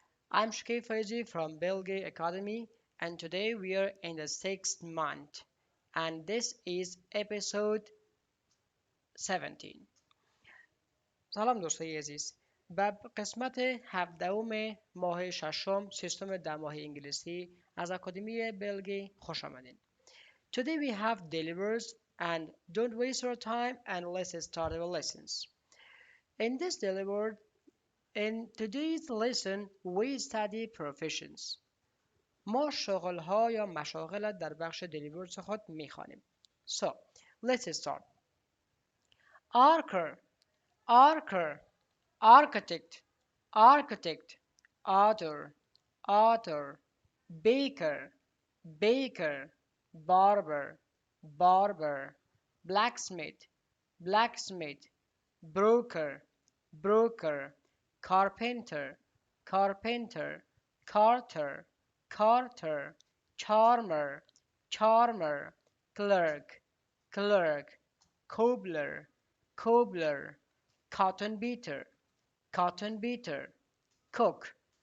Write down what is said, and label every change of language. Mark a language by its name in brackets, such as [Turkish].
[English] I'm Shkay Faizi from Belgay Academy and today we are in the 6th month and this is episode 17. [Persian] سلام دوستای عزیز به قسمت 17 ماه ششم سیستم 10 ماه انگلیسی از اکادمی بلگی خوش آمدین. [English] Today we have delivers and don't waste your time and let's start our lessons. In this delivered In today's lesson, we study professions. [Persian] ما شغل‌ها یا مشاغل در بخش دلیورز خود می‌خوانیم. [English] So, let's start. Archer, archer, architect, architect, author, author, baker, baker, barber, barber, blacksmith, blacksmith, broker, broker, carpenter, carpenter, carter, carter, charmer, charmer, clerk, clerk, cobbler, cobbler, cotton beater, cotton beater, cook,